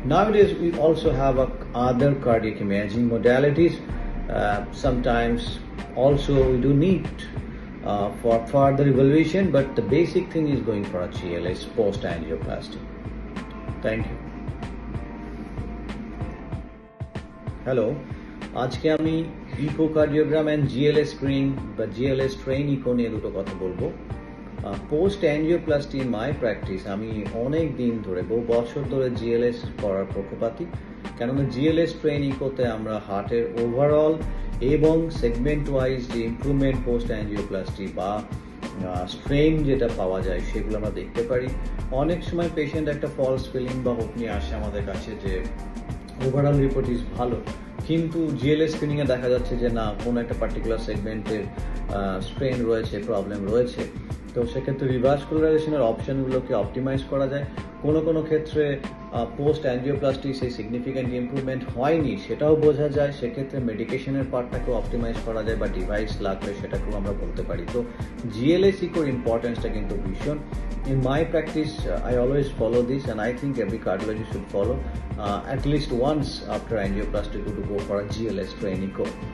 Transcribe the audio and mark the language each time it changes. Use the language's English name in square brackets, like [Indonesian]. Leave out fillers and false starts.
[English] Nowadays we also have other cardiac imaging modalities. Sometimes also we do need for further evaluation, but the basic thing is going for a GLS post angioplasty. Thank you. [Bangla] Hello, আজকে আমি echocardiogram and GLS screening বা GLS train eco নিয়ে দুটো কথা বলবো। Post angioplasty in my practice আমি অনেক দিন ধরে, বহু বছর ধরে জিএলএস করার পক্ষপাতী, কেননা জিএলএস ট্রেন ইকোতে আমরা হার্টের ওভারঅল এবং সেগমেন্ট ওয়াইজ যে ইমপ্রুভমেন্ট পোস্ট অ্যাঞ্জিওপ্লাস্টি বা স্ট্রেন যেটা পাওয়া যায় সেগুলো আমরা দেখতে পারি। অনেক সময় পেশেন্ট একটা ফলস ফিলিং বা হোপ নিয়ে আসে আমাদের কাছে যে ওভারঅল রিপোর্ট ইজ ভালো, কিন্তু জিএলএস স্ক্রিনিংয়ে দেখা যাচ্ছে যে না, কোনো একটা পার্টিকুলার সেগমেন্টের স্ট্রেন রয়েছে, প্রবলেম রয়েছে। তো সেক্ষেত্রে রিভাসকুলারাইজেশনের অপশনগুলোকে অপটিমাইজ করা যায়। কোনো ক্ষেত্রে পোস্ট অ্যাঞ্জিওপ্লাস্টি সেই সিগনিফিক্যান্ট ইমপ্রুভমেন্ট হয়নি সেটাও বোঝা যায়। সেক্ষেত্রে মেডিকেশনের পার্টটাকেও অপটিমাইজ করা যায় বা ডিভাইস লাগলে সেটাকেও আমরা বলতে পারি। তো জিএলএস ইকোর ইম্পর্টেন্সটা কিন্তু ভীষণ। [English] In my practice, I always follow this, and I think every cardiologist should follow at least once after angioplasty to go for a GLS strain echo.